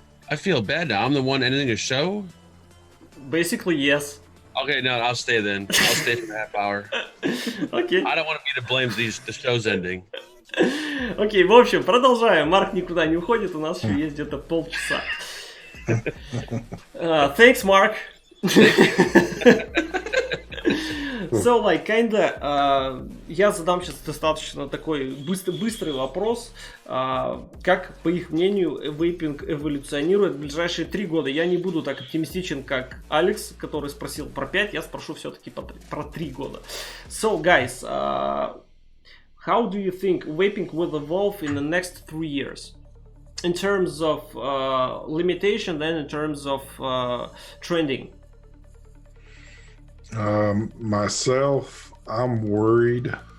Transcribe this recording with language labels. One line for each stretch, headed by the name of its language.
English: I feel bad now. I'm the one ending a show? Basically, yes. Okay, no, I'll stay then. I'll stay for a half hour. Okay. I don't want to be to blame the show's ending.
Russian: Окей, в общем, продолжаем. Марк никуда не уходит, у нас еще есть где-то полчаса.
English: Thanks, Mark. So, like, kinda,
Russian: я задам сейчас достаточно такой быстрый вопрос. Как, по их мнению, вейпинг эволюционирует в ближайшие 3 года? Я не буду так оптимистичен, как Алекс, который спросил про 5, я спрошу все-таки про 3 года.
English: So, guys, how do you think vaping will evolve in the next 3 years? In terms of limitation and in terms of trending? Myself, I'm worried.